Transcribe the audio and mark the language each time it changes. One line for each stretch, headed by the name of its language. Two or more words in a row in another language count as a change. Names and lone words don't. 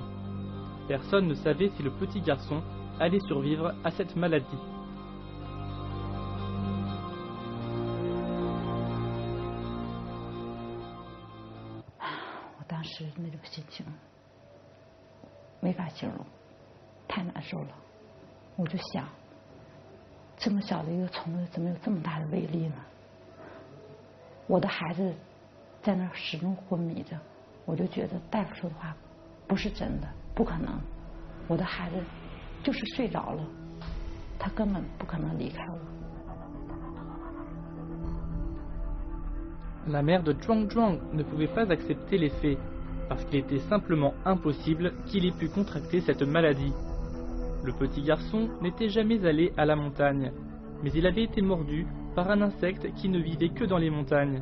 French: Personne ne savait si le petit garçon allait survivre à cette maladie.
Chinese: Je 这么小的一个虫子怎么有这么大的威力呢？我的孩子在那始终昏迷着，我就觉得大夫说的话不是真的，不可能。我的孩子就是睡着了，他根本不可能离开我。
French: La mère de Zhuang Zhuang ne pouvait pas accepter les faits, parce qu'il était simplement impossible qu'il ait pu contracter cette maladie. Le petit garçon n'était jamais allé à la montagne, mais il avait été mordu par un insecte qui ne vivait que dans les montagnes.